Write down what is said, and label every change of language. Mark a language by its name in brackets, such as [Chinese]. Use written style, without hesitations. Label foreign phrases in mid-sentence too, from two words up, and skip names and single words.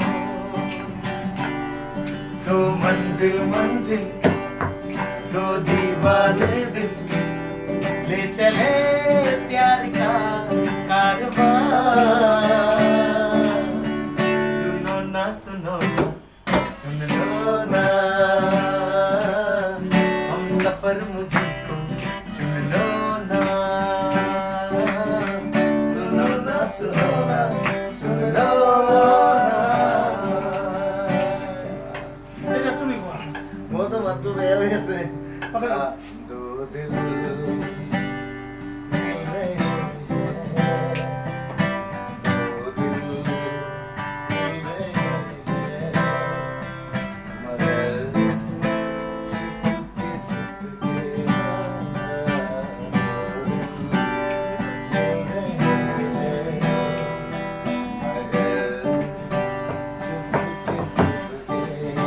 [Hindi] दो मंजिल मंजिल दो दीवाने दिल ले चले प्यार का कारवां सुनो ना सुनो ना सुन लो ना हम सफर मुझको चुन लो ना सुनो ना सुनो ना सुन लो [Assamese] এতিয়া তুমি কোৱা। वो तो मत तो बेया वैसे কথা কোৱা। [Hindi] दो दिल मिल रहे हैं दो दिल मिल रहे हैं मगर चुपके चुपके दो दिल मिल रहे हैं मगर चुपके चुपके